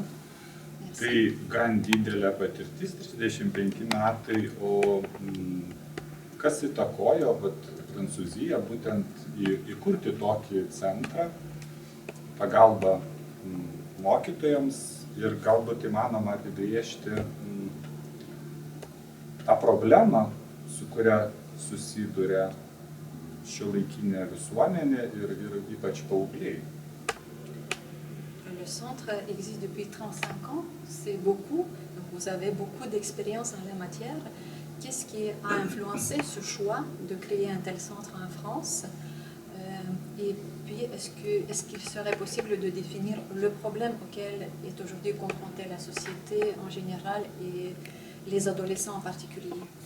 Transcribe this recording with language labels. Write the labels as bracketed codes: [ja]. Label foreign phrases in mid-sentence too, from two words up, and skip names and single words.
[lt] Tai gan didelė patirtis, 35 metai, o kas įtakojo Prancūziją būtent įkurti tokį centrą, pagalbą mokytojams ir galbūt įmanoma apibrėžti tą problemą, su kuria susiduria šiuolaikinė visuomenė ir ypač paaugliai. [fr] Le centre existe depuis 35 ans, c'est beaucoup, donc vous avez beaucoup d'expérience en la matière. Qu'est-ce qui a influencé ce choix de créer un tel centre en France? Et puis, est-ce qu'il serait possible de définir le problème auquel est aujourd'hui confrontée la société en général et les adolescents en particulier?